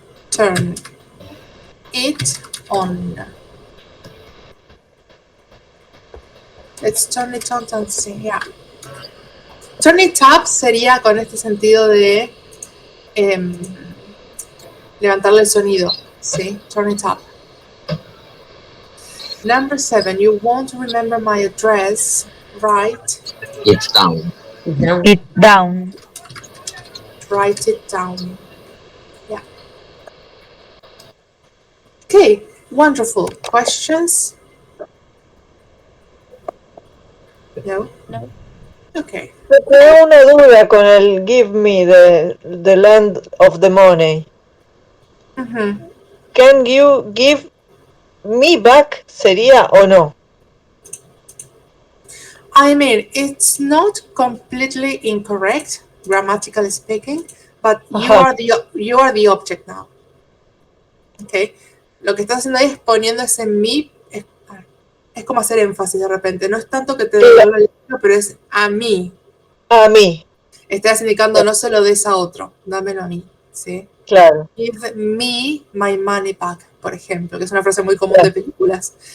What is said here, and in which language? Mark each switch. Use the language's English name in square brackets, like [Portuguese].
[English] turn it on. Let's turn it on and see. Yeah. [Spanish] Turn it up sería con este sentido de levantarle el sonido. ¿Sí? [English] Turn it up. Number 7, you won't remember my address, right? It's down. Down. It down. Write it down. Yeah. Okay, wonderful. Questions? No? No. Okay. [Spanish] Tengo una duda con el [English] give me the land of the money. Can you give me back? [Spanish] ¿Sería o no? [English] I mean, it's not completely incorrect, grammatically speaking, but you are the object now. Okay. [Spanish] Lo que estás haciendo ahí es poniendo ese me, es como hacer énfasis de repente. No es tanto que te devuelva el dinero, pero es a mí. A mí. Estás indicando no se lo des a otro, dámelo a mí. ¿Sí? Claro. [English] Give me my money back, [Spanish] por ejemplo, que es una frase muy común de películas.